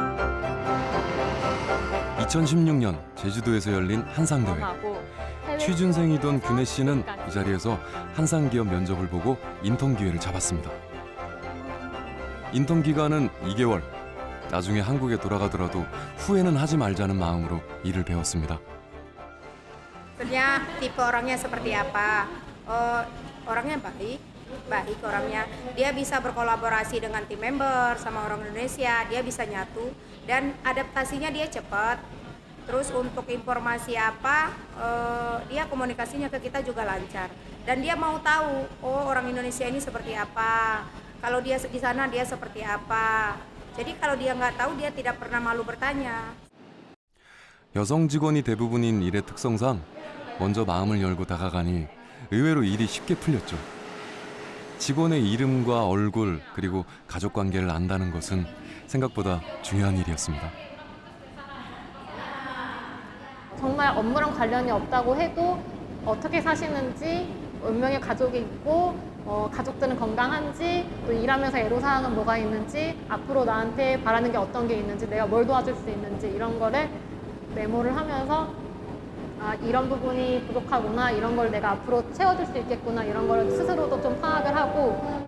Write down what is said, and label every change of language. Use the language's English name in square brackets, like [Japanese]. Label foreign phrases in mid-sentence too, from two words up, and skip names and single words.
[Korean] 2016년 제주도에서 열린 한상대회. 취준생이던 균혜 씨는 이 자리에서 한상기업 면접을 보고 인턴 기회를 잡았습니다. 인턴 기간은 2개월. 나중에 한국에 돌아가더라도 후회는 하지 말자는 마음으로 일을 배웠습니다. [Indonesian] Sebenarnya tipe orangnya seperti apa? Orangnya baik orangnya. Dia bisa berkolaborasi dengan tim member sama orang Indonesia, dia bisa nyatu dan adaptasinya dia cepat. Terus untuk informasi apa, dia komunikasinya ke kita juga lancar. Dan dia mau tahu, oh orang Indonesia ini seperti apa. Kalau dia di sana dia seperti apa. Jadi kalau dia nggak tahu dia tidak pernah malu bertanya. [Korean] 여성 직원이 대부분인 일의 특성상 먼저 마음을 열고 다가가니 의외로 일이 쉽게 풀렸죠. 직원의 이름과 얼굴 그리고 가족 관계를 안다는 것은 생각보다 중요한 일이었습니다. 정말 업무랑 관련이 없다고 해도 어떻게 사시는지 몇 명의 가족이 있고 가족들은 건강한지 또 일하면서 애로사항은 뭐가 있는지 앞으로 나한테 바라는 게 어떤 게 있는지 내가 뭘 도와줄 수 있는지 이런 거를 메모를 하면서 이런 부분이 부족하구나 이런 걸 내가 앞으로 채워줄 수 있겠구나 이런 걸 스스로도 좀 파악을 하고